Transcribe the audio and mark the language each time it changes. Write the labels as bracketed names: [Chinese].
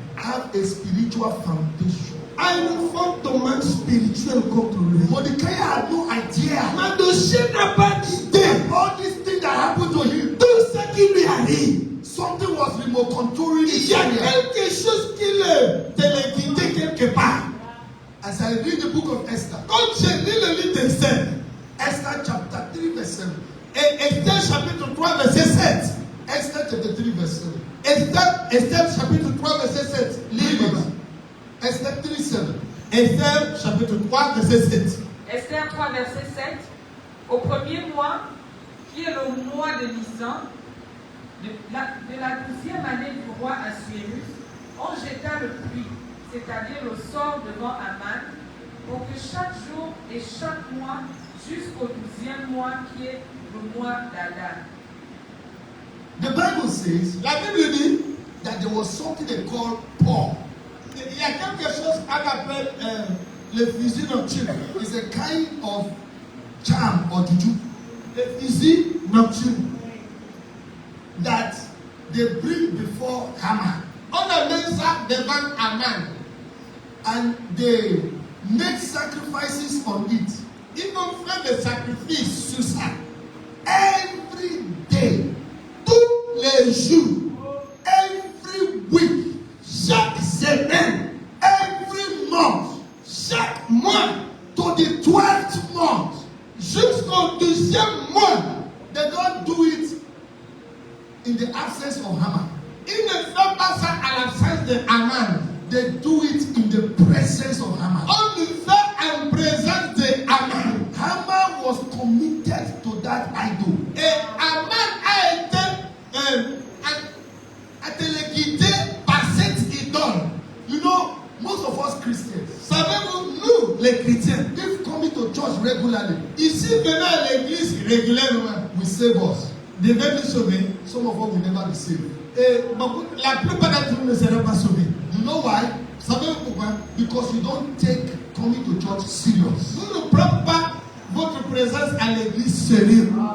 [English] have a spiritual foundation. [French] a une fondement spirituel contre lui. [English] Mordecai had no idea [French] Mardochée n'a pas d'idée. [English] that all these things that happened to him, [French] Tout ce qui lui arrive, [English] something was remote controlling [French] il [English] his [French] y a [English] area. [French] quelque chose qui le téléguidait quelque part. [English] As I read the book of Esther, [French] Quand j'ai lu le livre d'Esther, [English] Esther chapter 3 verse 7. [French] et Esther chapitre 3 verset 7. [English] Esther chapter 3 verse 7. [French] Esther chapitre 3 verset 7. Lis là-bas. Esther 3 7. Esther chapitre 3 verset 7. Esther 3, verset 7. Au premier mois, qui est le mois de Nisan, de la 12e année du roi Assuérus, on jeta le pluie, c'est-à-dire le sort devant Aman, pour que chaque jour et chaque mois, jusqu'au 12e mois, qui est le mois d'Adar. [English] The Bible says [French] La Bible dit, [English] that there was something they called Paul. [French] il y a quelque chose qu'on appelle le fusil nocturne. [English] It's a kind of charm or juju [French] Le fusil nocturne. [English] that they bring before Haman, [French] On amène ça devant Aman. [English] and they make sacrifices on it [French] Ils vont faire des sacrifices sur ça. [English] every day, [French] Tous les jours, [English] every week, [French] chaque semaine, [English] every month, [French] chaque mois, [English] to the 12th month. [French] jusqu'au 12e mois. [English] They don't do it in the absence of Haman. [French] Ils ne font pas ça à l'absence de Aman. [English] They do it in the presence of Haman. [French] On le fait en présence de Aman. [English] Haman was committed to that idol. [French] Et Aman a été téléguidé par cette idole. [English] You know, most of us Christians, [French] Savez-vous, nous, les chrétiens, [English] if coming to church regularly, [French] ici venant à l'église régulièrement, [English] will save us. [French] devait nous sauver. [English] Some of us will never be saved. [French] Et la plupart d'entre nous ne seront pas sauvés. [English] You know why? [French] Savez-vous pourquoi? [English] Because you don't take coming to church serious. [French] Nous ne prenons pas votre présence à l'église sérieux.